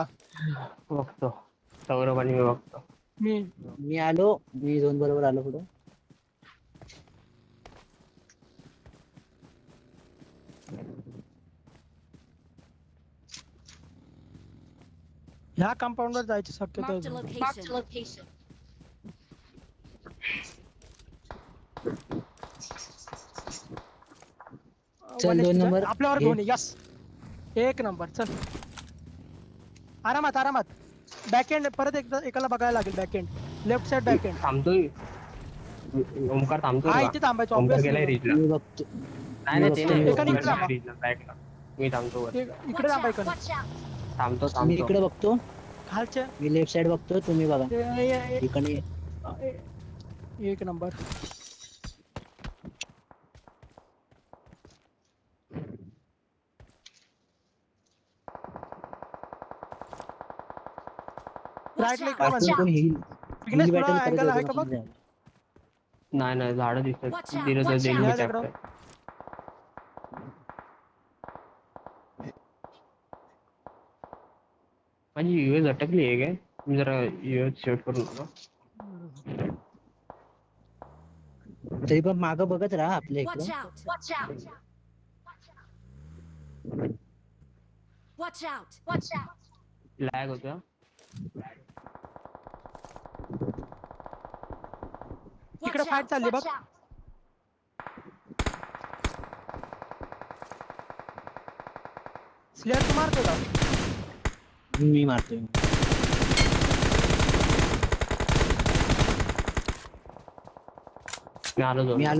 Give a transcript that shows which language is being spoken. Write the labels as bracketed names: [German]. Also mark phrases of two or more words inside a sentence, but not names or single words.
[Marathi] बघतो सौरभ आणि मी बघतो. मी मी झोन बरोबर आलो पुढं. ह्या कंपाऊंड वर जायची शक्यता [English] Marked a [Marathi] आहे. [English] location. location. [Marathi] चल, One 2 HP नंबर. आपल्यावर घे. दोन यस एक नंबर चल आरामात आरामात [English] back end [Marathi] परत एकदा एकाला बघायला लागेल [English] back end left side back end [Marathi] थांबतोय ओमकार थांबतोय हा का? इथे थांबायचं ओमकार गेलाय obviously. रीचला. मी बघतो. नाही नाही ते नाही एकाने इकडे थांबा. रीचला बॅकला. मी थांबतो वर. इकडे [English] Watch out, [Marathi] थांबायचं [English] watch out. [Marathi] थांबतो मी थांबतो. इकडे बघतो. खालच्या मी [English] left side [Marathi] बघतो तुम्ही बघा ए- इकडे. ए- एक नंबर [English] Watch Right leg out, [Marathi] ला [English] watch [Marathi] वाचून [English] out. [Marathi] कोण हिल Weakness हिल पुढं बॅटल करत angle आहे होतं का बघ? समजा. नाही झाडं दिसतात [English] Watch out, [Marathi] दिलं तर [English] watch [Marathi] देईल [English] out. [Marathi] मी या टॅप दगडावर. करेन. माझी युएस अटकली आहे काय मी जरा युएस शेअर करून आलो. तरी पण माग बघत राहा आपल्या [English] Watch [Marathi] इकडं. [English] out. Watch out. Watch out. Watch out. [Marathi] लॅग होतं. इकडे [English] Watch fight out, [Marathi] चालली बघ. [English] watch out. [Marathi] स्लेअर तू मारतो का मी मारतोय. मी आलो